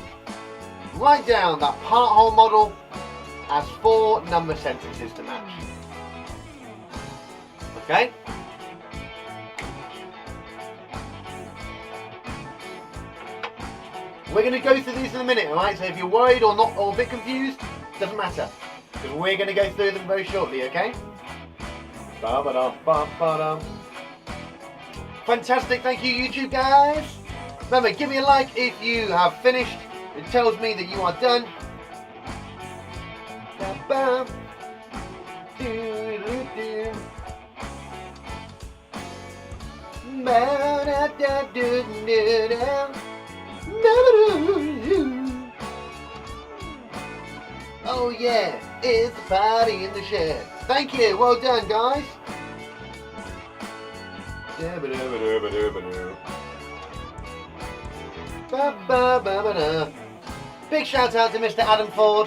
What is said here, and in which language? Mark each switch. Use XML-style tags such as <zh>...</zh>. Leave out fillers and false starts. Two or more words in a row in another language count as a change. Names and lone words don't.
<en>Write down that part-whole model as 4 number sentences to match. Okay? We're going to go through these in a minute, alright? So if you're worried or not, or a bit confused, doesn't matter. Because we're going to go through them very shortly, okay? Ba-ba-dum, ba-ba-dum. Fantastic, thank you YouTube guys. Remember, give me a like if you have finished. It tells me that you are done. Ba-bam. Do-do-do. Ba-da-da-do-do-do. Oh yeah, it's a party in the shed. Thank you, well done guys. Big shout out to Mr. Adam Ford.</en>